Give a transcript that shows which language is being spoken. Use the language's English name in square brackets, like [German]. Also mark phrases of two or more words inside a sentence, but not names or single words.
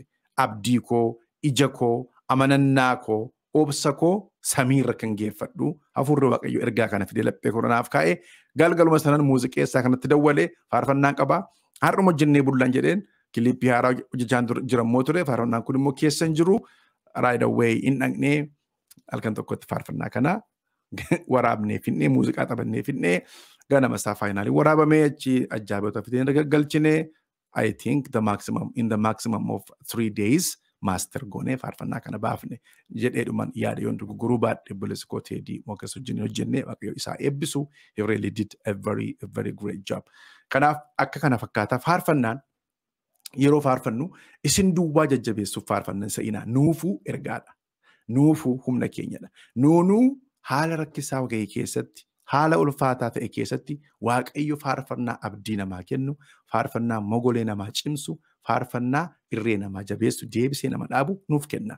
[Oromo] Abdii koo, ija koo, amanannaa koo, obsa koo samiirra kan geeffadhu hafuurri waaqayyoo ergaa kana fidee laphee koronaaf kaa'ee galgaluma sanan muuziqeessaa kanatti dawwalee faarfannaan qabaa har'uma jennee bullaan jedheen kiliippii haaraa hojjechaan jirammoo ture faarfannaan kun immoo keessa hin jiru [English] right away [Oromo] in dhaqnee halkan tokkotti faarfannaa kana waraabnee finnee muuziqaa taphannee finnee ganama isaa faayinaalii waraabamee achi ajaa'iboota fidee galchinee [English] I think in the maximum of 3 days master [Oromo] goone faarfannaa kana baafne jedheedhuman yaada yoon guruu baadhe bulesko Teddy Mokas wajjin hojjenne waaqayyo isaa eebbisu. [English] He really did a very great job. [Oromo] Kanaaf akka kana fakkaata faarfannaan yeroo faarfannu isin duwwaa jajjabeessuuf faarfannan sa'inaa nuufuu ergaadha. Nuufuu humna keenyadha. Nuunuu haala rakkisaa ga'e keessatti haala ulfaataa ta'e keessatti waaqayyo faarfannaa abdii namaa kennu, faarfannaa mogolee namaa cimsu, faarfannaa irree namaa jabeessu, deebisee nama dhaabu nuuf kenna.